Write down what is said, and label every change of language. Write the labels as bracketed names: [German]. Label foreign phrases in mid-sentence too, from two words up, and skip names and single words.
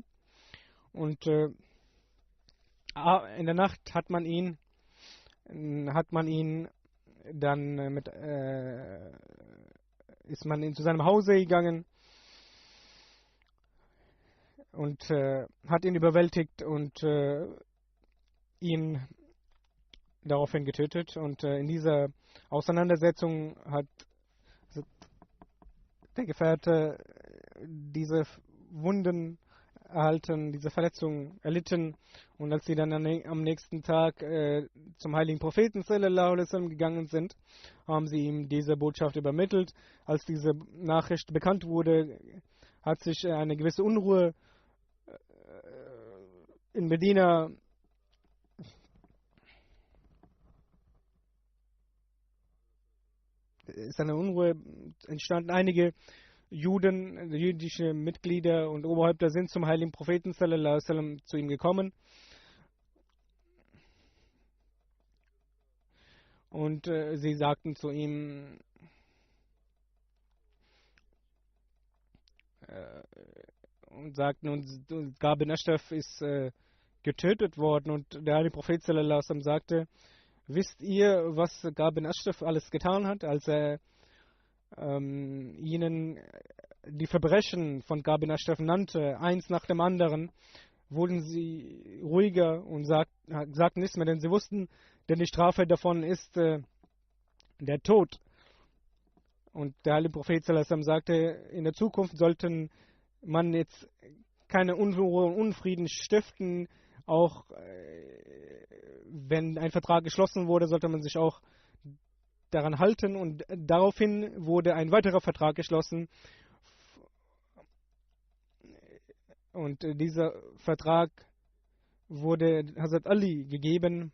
[German] Und in der Nacht hat man ihn dann ist man zu seinem Hause gegangen und hat ihn überwältigt und ihn daraufhin getötet. Und in dieser Auseinandersetzung hat der Gefährte diese Wunden erhalten, diese Verletzung erlitten. Und als sie dann am nächsten Tag zum heiligen Propheten [Arabic] صلى الله عليه وسلم [German] gegangen sind, haben sie ihm diese Botschaft übermittelt. Als diese Nachricht bekannt wurde, hat sich eine gewisse Unruhe in Medina entstanden. Einige jüdische Mitglieder und Oberhäupter sind zum heiligen Propheten [Arabic] صلى الله عليه وسلم [German] zu ihm gekommen und sie sagten zu ihm, Gab bin Ashraf ist getötet worden, und der heilige Prophet [Arabic] صلى الله عليه وسلم [German] sagte, wisst ihr, was Gab bin Ashraf alles getan hat, als er ihnen die Verbrechen von Gab bin Ashraf nannte, eins nach dem anderen, wurden sie ruhiger und sagten nichts mehr, denn sie wussten, denn die Strafe davon ist der Tod. Und der heilige Prophet [Arabic] صلى الله عليه وسلم [German] sagte, in der Zukunft sollten man jetzt keine Unruhe und Unfrieden stiften, auch wenn ein Vertrag geschlossen wurde, sollte man sich auch daran halten, und daraufhin wurde ein weiterer Vertrag geschlossen, und dieser Vertrag wurde Hazrat Ali gegeben.